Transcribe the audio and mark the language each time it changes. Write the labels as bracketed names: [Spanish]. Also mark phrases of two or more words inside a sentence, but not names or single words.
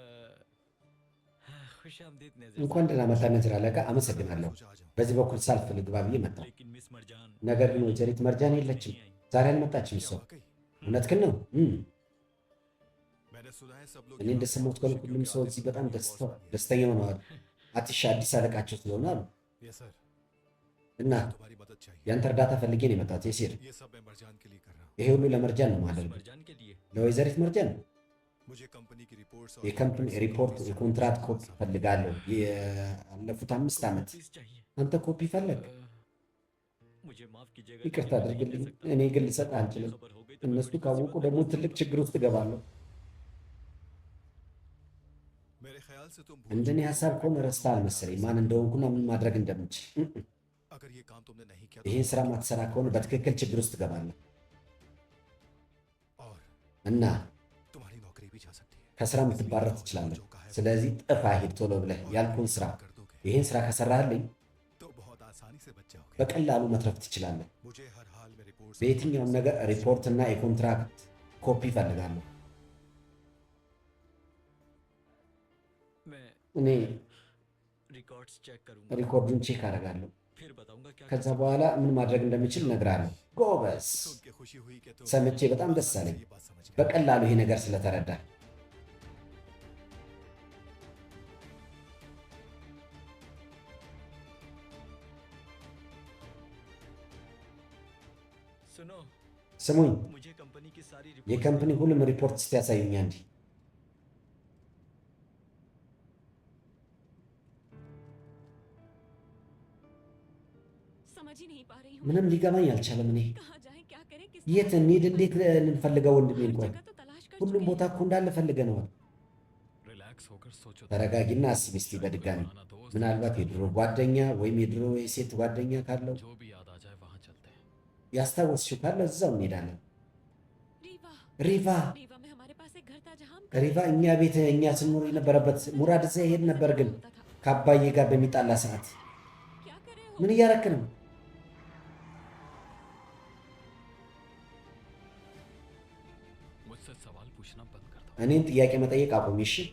[Hindi] खुश आमदीद [Amharic] እንኳን ደህና መጣህ ነዝር አለቃ። አመሰግናለሁ። [Hindi] सोचा आ जाऊं। [Amharic] በዚህ በኩል ሳልፍ ልግባ ብዬ መጣሁ። [Hindi] लेकिन मिस मरजान [Amharic] ነገር ግን ወይዘሪት መርጃን የለችም። ዛሬ አልመጣችም። [Hindi] क्या [Amharic] ሰው [Hindi] वाकई? [Amharic] እውነትህን ነው። [Hindi] मैंने सुना है सब लोग [Amharic] እኔ [Hindi] यहाँ [Amharic] እንደሰማሁት [Hindi] खुश [Amharic] ከሆነ [Hindi] हैं [Amharic] ሁሉም [Hindi] क्योंकि [Amharic] ሰው [Hindi] आतिश [Amharic] እዚህ [Hindi] का [Amharic] በጣም [Hindi] नया boss बन गया। [Amharic] ደስተኛ ሆነዋል። አቲሻ አዲስ አለቃቸው ስለሆነ አሉ። [Hindi] ये सर [Amharic] እና [Hindi] तुम्हारी मदद चाहिए। [Amharic] ያንተ እርዳታ ፈልጌ ነው የመጣሁት። የሲር [Hindi] ये सब मैं मरजान के लिए कर रहा हूँ। [Amharic] ይሄ ሁሉ ለመርጃን ነው [Hindi] मिस [Amharic] የማደርገው፣ [Hindi] मरजान के लिए। [Amharic] ለወይዘሪት መርጃን ነው። [Hindi] मुझे कंपनी की रिपोर्ट्स और [Amharic] የካምፕኒ [Hindi] कॉन्ट्रैक्ट्स की [Amharic] ሪፖርት፣ [Hindi] copies [Amharic] የኮንትራት [Hindi] चाहिए। [Amharic] ኮፒ ፈልጋለሁ። ያለፉት 5 ዓመት [Hindi] कॉपीज चाहिए। [Amharic] አንተ ኮፒ ፈለግ። [Hindi] मुझे माफ कीजिएगा। [Amharic] ይቅርታ [Hindi] लेकिन मैं नहीं [Amharic] አድርግልኝ፣ [Hindi] दे सकता। [Amharic] እኔ ግን ልሰጥ አልችልም። [Hindi] खबर हो गई तो मैं [Amharic] እነሱ [Hindi] बड़ी [Amharic] ካወቁ [Hindi] मुसीबत [Amharic] ደግሞ [Hindi] में फंस [Amharic] ትልቅ [Hindi] जाऊंगा। [Amharic] ችግር ውስጥ እገባለሁ። [Hindi] मेरे ख्याल से तुम भूल [Amharic] እንደኔ [Hindi] चुके हो [Amharic] ሀሳብ [Hindi] कि [Amharic] ከሆነ [Hindi] मैं [Amharic] ረስተሃል [Hindi] क्या [Amharic] መሰለኝ [Hindi] कर [Amharic] ማን [Hindi] सकता [Amharic] እንደሆንኩና ምን ማድረግ እንደምችል። [Hindi] हूं। अगर ये काम तुमने नहीं किया तो [Amharic] ይህን ስራ [Hindi] तुम [Amharic] ማትሰራ ከሆነ በትክክል ችግር ውስጥ እገባለሁ [Hindi] और [Amharic] እና [Hindi] तुम्हारी नौकरी भी जा सकती है। [Amharic] ከስራ የምትባረር ትችላለህ። ስለዚህ ጥፋ፣ ሂድ ቶሎ ብለህ ያልኩህን ስራ። [Hindi] कर दोगे [Amharic] ይህን ስራ ከሰራህልኝ [Hindi] तो बहुत आसानी से बच जाओगे। [Amharic] በቀላሉ መትረፍ ትችላለህ። [Hindi] मुझे हर हाल में रिपोर्ट्स और [Amharic] በየትኛውም [Hindi] कॉन्ट्रैक्ट्स [Amharic] ነገር [Hindi] की [Amharic] ሪፖርት እና የኮንትራክት ኮፒ እፈልጋለሁ። [Hindi] मैं [Amharic] እኔ [Hindi] रिकॉर्ड्स चेक करूंगा। [Amharic] ሪኮርዱን ቼክ አደርጋለሁ። [Hindi] फिर बताऊंगा क्या [Amharic] ከዛ [Hindi] कर [Amharic] በኋላ ምን ማድረግ እንደምችል እነግርሃለሁ። ጎበዝ! [Hindi] सुन के खुशी हुई कि तुम [Amharic] ሰምቼ በጣም ደስ [Hindi] आसानी से [Amharic] አለኝ። [Hindi] ये बात समझ गए। [Amharic] በቀላሉ ይሄ ነገር ስለተረዳ [Hindi] सुनो, [Amharic] ስሙኝ፣ [Hindi] मुझे कंपनी की सारी रिपोर्ट्स [Amharic] የካምፕኒ ሁሉም ሪፖርት እስቲ ያሳዩኝ አንዴ። [Hindi] समझ ही नहीं पा रही हूँ। [Amharic] ምንም ሊገባኝ አልቻለም። እኔ [Hindi] कहाँ जाएं, क्या करें, किस [Amharic] የት እንሂድ? እንዴት እንፈልገው? ወንድሜን [Hindi] हर [Amharic] ቆይ [Hindi] जगह तो तलाश कर [Amharic] ሁሉም [Hindi] चुके [Amharic] ቦታ [Hindi] हैं। [Amharic] እኮ እንዳለ ፈልገነዋል። [Hindi] रिलैक्स होकर सोचो। [Amharic] ተረጋጊና አስቢ እስቲ በድጋሚ። ምናልባት የድሮ ጓደኛ ወይም የድሮ የሴት ጓደኛ ካለው [Hindi] जो भी याद आ जाए वहां चलते हैं। [Amharic] ያስታወስሽው ካለ እዛው እንሄዳለን። [Hindi] रीवा, [Amharic] ሪቫ [Hindi] रीवा में हमारे पास एक घर था जहाँ हम [Amharic] ሪቫ እኛ ቤት እኛ ስንኖር የነበረበት ሙራድ እዛ ይሄድ ነበር፣ ግን [Hindi] होता था। [Amharic] ከአባዬ ጋር በሚጣላ ሰዓት [Hindi] क्या करे हो? [Amharic] ምን እያረክ ነው? [Hindi] मुझसे सवाल पूछना बंद कर दो। [Amharic] እኔን ጥያቄ መጠየቅ አቁሚ እሺ?